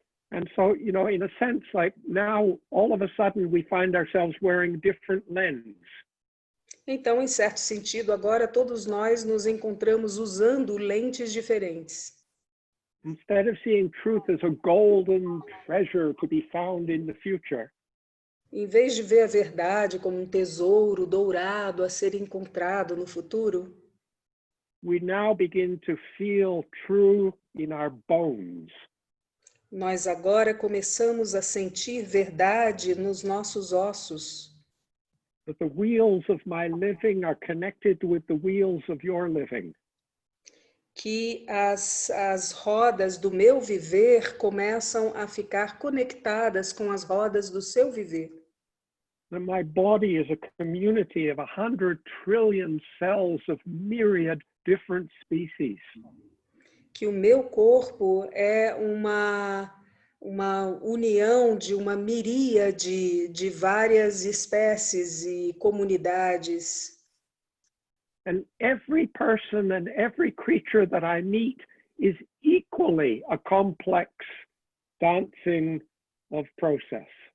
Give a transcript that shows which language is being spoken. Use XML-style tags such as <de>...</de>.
<en>And so, you know, in a sense, like now, all of a sudden, we find ourselves wearing different lens.</en> <pt>Então, em certo sentido, agora todos nós nos encontramos usando lentes diferentes.</pt> <en>Instead of seeing truth as a golden treasure to be found in the future,</en> <pt>Em vez de ver a verdade como um tesouro dourado a ser encontrado no futuro,</pt> <en>we now begin to feel true in our bones.</en> <pt>nós agora começamos a sentir verdade nos nossos ossos.</pt> <en>That the wheels of my living are connected with the wheels of your living.</en> <pt>Que as rodas do meu viver começam a ficar conectadas com as rodas do seu viver.</pt> <en>That my body is a community of 100 trillion cells of myriad different species.</en> <pt>Que o meu corpo é uma união de uma miríade de várias espécies e comunidades.</pt> <en>And every person and every creature that I meet is equally a complex dancing of process.</en>